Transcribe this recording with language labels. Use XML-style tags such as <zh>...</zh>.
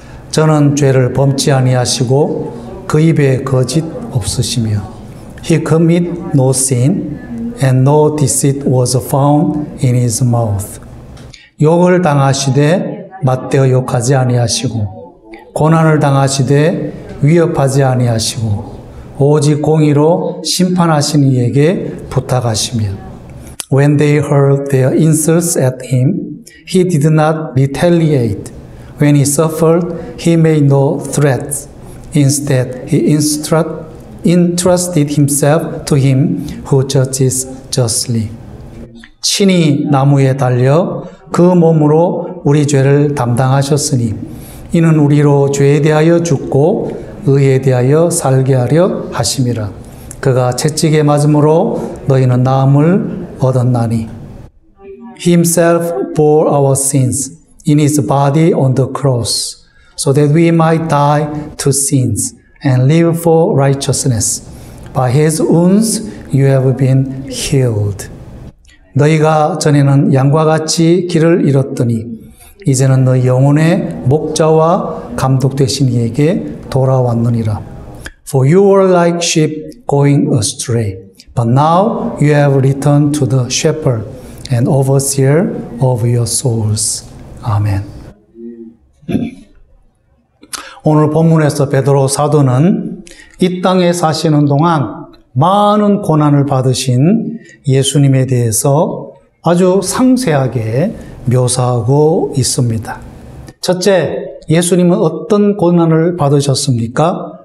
<ko>저는 죄를 범치 아니하시고 그 입에 거짓 없으시며</ko> <en>He commit no sin and no deceit was found in his mouth.</en> <ko>욕을 당하시되 맞대어 욕하지 아니하시고 고난을 당하시되 위협하지 아니하시고 오직 공의로 심판하시는 이에게 부탁하시며</ko> <en>When they heard their insults at him, he did not retaliate. When he suffered, he made no threats. Instead, he entrusted himself to him who judges justly.</en> <ko>친히 나무에 달려 그 몸으로 우리 죄를 담당하셨으니 이는 우리로 죄에 대하여 죽고 의에 대하여 살게 하려 하심이라. 그가 채찍에 맞음으로 너희는 나음을 얻었나니.</ko> <en>He himself bore our sins in his body on the cross, so that we might die to sins and live for righteousness. By his wounds you have been healed.</en> <ko>너희가 전에는 양과 같이 길을 잃었더니 이제는 너희 영혼의 목자와 감독 되신 이에게 돌아왔느니라.</ko> <en>For you were like sheep going astray, but now you have returned to the shepherd and overseer of your souls.</en> <ko>아멘. 오늘 본문에서 베드로 사도는 이 땅에 사시는 동안 많은 고난을 받으신 예수님에 대해서 아주 상세하게 묘사하고 있습니다. 첫째, 예수님은 어떤 고난을 받으셨습니까?</ko>